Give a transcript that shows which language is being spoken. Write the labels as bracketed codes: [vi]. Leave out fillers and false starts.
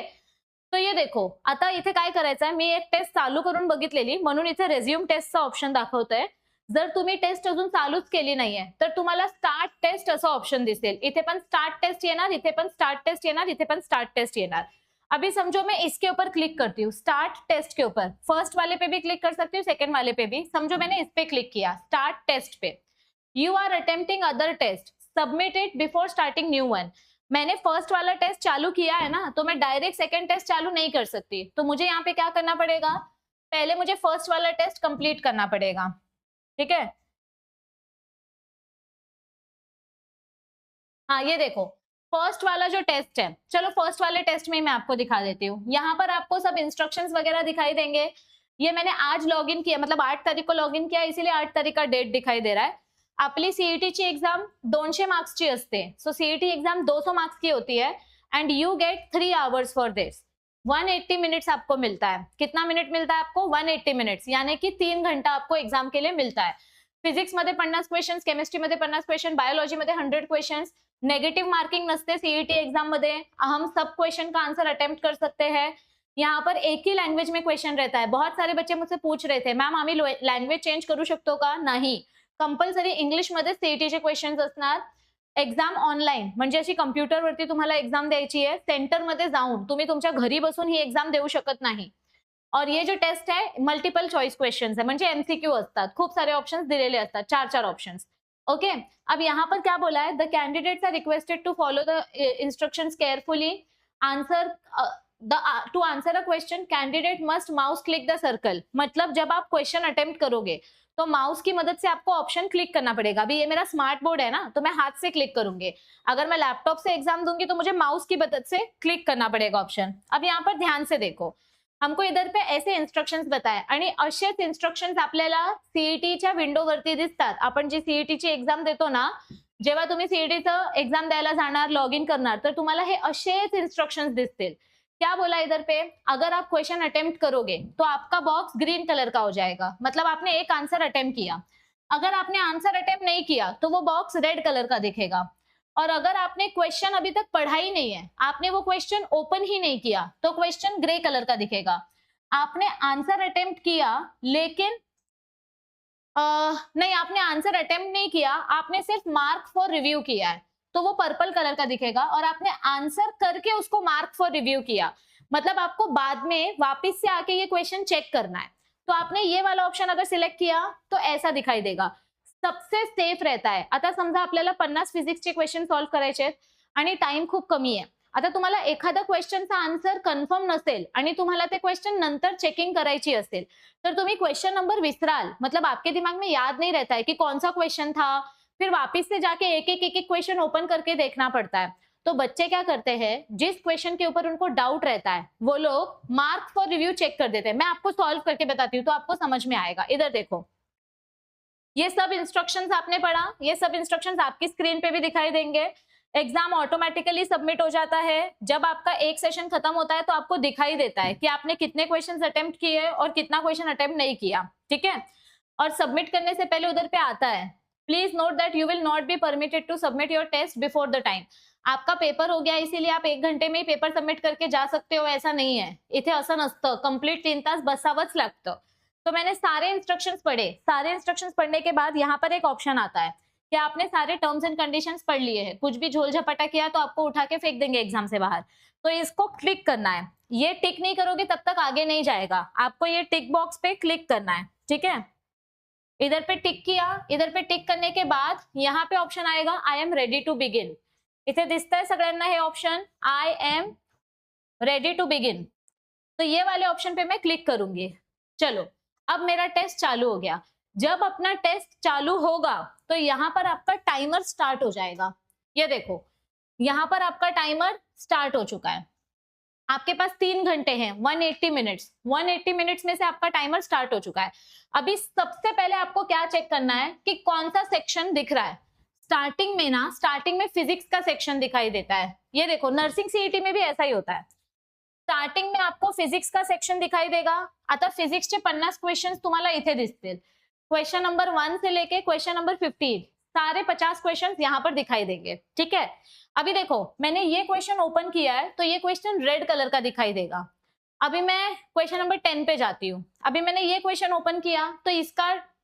[mr] तो ये देखो, आता इथे काय करायचं आहे, मी एक टेस्ट चालू करून बघितलेली म्हणून इथे रेझ्यूम टेस्टचा ऑप्शन दाखवतोय। जर तुम्ही टेस्ट अजून चालूच केली नाहीये तर तुम्हाला स्टार्ट टेस्ट असं ऑप्शन दिसेल. इथे पण स्टार्ट टेस्ट येणार, इथे पण स्टार्ट टेस्ट येणार, इथे पण स्टार्ट टेस्ट येणार. [hi] अभी समझो मैं इसके ऊपर क्लिक करती हूँ, स्टार्ट टेस्ट के ऊपर, फर्स्ट वाले पे भी क्लिक कर सकती हूँ, सेकंड वाले पे भी. समझो मैंने इस पे क्लिक किया, स्टार्ट टेस्ट पे. [en] You are attempting other test, submit it before starting new one. [hi] मैंने फर्स्ट वाला टेस्ट चालू किया है ना, तो मैं डायरेक्ट सेकंड टेस्ट चालू नहीं कर सकती. तो मुझे यहाँ पे क्या करना पड़ेगा, पहले मुझे फर्स्ट वाला टेस्ट कंप्लीट करना पड़ेगा. ठीक है, हाँ ये देखो फर्स्ट वाला जो टेस्ट है, चलो फर्स्ट वाले टेस्ट में मैं आपको दिखा देती हूँ. यहाँ पर आपको सब इंस्ट्रक्शंस वगैरह दिखाई देंगे. ये मैंने आज लॉगिन किया, मतलब 8 तारीख को लॉगिन किया, इसीलिए 8 तारीख का डेट दिखाई दे रहा है. [mr] आपली सीईटीची एक्झाम 200 मार्क्सची असते. [hi] सो सीईटी एक्झाम 200 मार्क्स की होती है [en] And you get 3 hours for this. [hi] 180 minutes आपको मिलता है. कितना मिनट मिलता है आपको, 180 मिनट्स, यानी कि 3 घंटा आपको एग्जाम के लिए मिलता है. [mr] फिजिक्स मध्ये 50 क्वेश्चन, केमिस्ट्री मध्ये 50 क्वेश्चन, बायोलॉजी मध्ये 100 क्वेश्चन. नेगेटिव मार्किंग नसते सीईटी एग्जाम मध्ये. [hi] हम सब क्वेश्चन का आंसर अटेम्प्ट कर सकते हैं. यहाँ पर एक ही लैंग्वेज में क्वेश्चन रहता है. बहुत सारे बच्चे मुझसे पूछ रहे थे, मॅम [mr] आम्ही लँग्वेज चेंज करू शकतो का. नाही, कंपल्सरी इंग्लिश मध्ये सीईटीचे क्वेश्चन असणार. एक्झाम ऑनलाईन म्हणजे अशी कम्प्युटरवरती तुम्हाला एक्झाम द्यायची आहे. सेंटरमध्ये जाऊन तुम्ही तुमच्या घरी बसून ही एक्झाम देऊ शकत नाही. [hi] और ये जो टेस्ट है मल्टिपल चॉइस क्वेश्चंस है, [mr] म्हणजे एमसीक्यू असतात, खूप सारे ऑप्शंस दिलेले असतात, 4 ऑप्शंस. [en] okay, [hi] अब यहाँ पर क्या बोला है, [en] The candidates are requested to follow the instructions carefully. Answer to answer a question candidate must mouse click the circle. [hi] मतलब जब आप क्वेश्चन अटेम्प्ट करोगे तो माउस की मदद से आपको ऑप्शन क्लिक करना पड़ेगा. अभी ये मेरा स्मार्ट बोर्ड है ना, तो मैं हाथ से क्लिक करूंगी. अगर मैं लैपटॉप से एग्जाम दूंगी तो मुझे माउस की मदद से क्लिक करना पड़ेगा ऑप्शन. अब यहाँ पर ध्यान से देखो, हमको इधर पे ऐसे इन्स्ट्रक्शन्स बताए [mr] आणि असेच इन्स्ट्रक्शन्स आपल्याला सीईटीच्या विंडोवरती दिसतात. आपण जी सीईटीची एक्झाम देतो ना, जेव्हा तुम्ही सीईटीचं एक्झाम द्यायला जाणार, लॉग इन करणार, तर तुम्हाला हे असेच इन्स्ट्रक्शंस दिसतील. [hi] क्या बोला इधर पे, अगर आप क्वेश्चन अटेम्प्ट करोगे तो आपका बॉक्स ग्रीन कलर का हो जाएगा, मतलब आपने एक आंसर अटेम्प्ट किया. अगर आपने आंसर अटेम्प्ट नहीं किया तो वो बॉक्स रेड कलर का दिखेगा. और अगर आपने क्वेश्चन अभी तक पढ़ा ही नहीं है, आपने वो क्वेश्चन ओपन ही नहीं किया, तो क्वेश्चन ग्रे कलर का दिखेगा. आपने आंसर अटेम्प्ट किया लेकिन नहीं, आपने आंसर अटेम्प्ट नहीं किया, आपने सिर्फ मार्क फॉर रिव्यू किया है, तो वो पर्पल कलर का दिखेगा. और आपने आंसर करके उसको मार्क फॉर रिव्यू किया, मतलब आपको बाद में वापस से आके ये क्वेश्चन चेक करना है, तो आपने ये वाला ऑप्शन अगर सिलेक्ट किया तो ऐसा दिखाई देगा. सबसे सेफ रहता है. [mr] आता समजा आपल्याला 50 फिजिक्सचे क्वेश्चन सॉल्व्ह करायचे आहेत आणि टाइम खूप कमी आहे. आता तुम्हाला एखादा क्वेश्चनचा आन्सर कन्फर्म नसेल आणि तुम्हाला ते क्वेश्चन नंतर चेकिंग करायची असेल, तर तुम्ही क्वेश्चन नंबर विसराल, [hi] मतलब आपके दिमाग में याद नहीं रहता है कि कौन सा क्वेश्चन था, फिर वापस से जाके एक एक क्वेश्चन ओपन करके देखना पड़ता है. तो बच्चे क्या करते हैं, जिस क्वेश्चन के ऊपर उनको डाउट रहता है वो लोग मार्क फॉर रिव्यू चेक कर देते हैं. मैं आपको सॉल्व करके बताती हूँ तो आपको समझ में आएगा. इधर देखो, ये सब इंस्ट्रक्शंस आपने पढ़ा, ये सब इंस्ट्रक्शंस आपकी स्क्रीन पे भी दिखाई देंगे. एग्जाम ऑटोमेटिकली सबमिट हो जाता है. जब आपका एक सेशन खत्म होता है तो आपको दिखाई देता है कि आपने कितने क्वेश्चंस अटेम्प्ट किए और कितना क्वेश्चन अटेम्प्ट नहीं किया. ठीक है, और सबमिट करने से पहले उधर पे आता है, [en] Please note that you will not be permitted to submit your test before the time. [hi] आपका पेपर हो गया इसीलिए आप 1 घंटे में ही पेपर सबमिट करके जा सकते हो, ऐसा नहीं है. [mr] इथे असं नसतं, कंप्लीट 3 तास बसावंच लागतं. [hi] तो मैंने सारे इंस्ट्रक्शंस पढ़े. सारे इंस्ट्रक्शंस पढ़ने के बाद यहाँ पर एक ऑप्शन आता है कि आपने सारे टर्म्स एंड कंडीशंस पढ़ लिए हैं, कुछ भी झोल झपटा किया तो आपको उठा के फेंक देंगे एग्जाम से बाहर. तो इसको क्लिक करना है. ये टिक नहीं करोगे तब तक आगे नहीं जाएगा. आपको ये टिक बॉक्स पे क्लिक करना है. ठीक है, इधर पे टिक किया. इधर पे टिक करने के बाद यहाँ पे ऑप्शन आएगा [en] I am ready to begin. [mr] इथे दिसतंय सगळ्यांना हे option, [en] I am ready to begin. [hi] तो ये वाले ऑप्शन पे मैं क्लिक करूंगी. चलो, अब मेरा टेस्ट चालू हो गया. जब अपना टेस्ट चालू होगा तो यहाँ पर आपका टाइमर स्टार्ट हो जाएगा. ये देखो, यहाँ पर आपका टाइमर स्टार्ट हो चुका है. आपके पास 3 घंटे हैं, 180 मिनट्स. 180 मिनट्स में से आपका टाइमर स्टार्ट हो चुका है. अभी सबसे पहले आपको क्या चेक करना है कि कौन सा सेक्शन दिख रहा है. स्टार्टिंग में ना, स्टार्टिंग में फिजिक्स का सेक्शन दिखाई देता है. ये देखो, नर्सिंग सीईटी में भी ऐसा ही होता है. स्टार्टिंग में आपको फिजिक्स का सेक्शन दिखाई देगा. [mr] आता फिजिक्सचे 50 क्वेश्चन तुम्हाला इथे दिसतील. [hi] क्वेश्चन नंबर 1 से लेके क्वेश्चन नंबर 15 सारे 50 क्वेश्चन यहाँ पर दिखाई देंगे. ठीक है, अभी देखो मैंने ये क्वेश्चन ओपन किया है तो ये क्वेश्चन रेड कलर का दिखाई देगा. अभी मैं क्वेश्चन नंबर 10 पे जाती हूँ. अभी मैंने ये क्वेश्चन ओपन किया तो इसका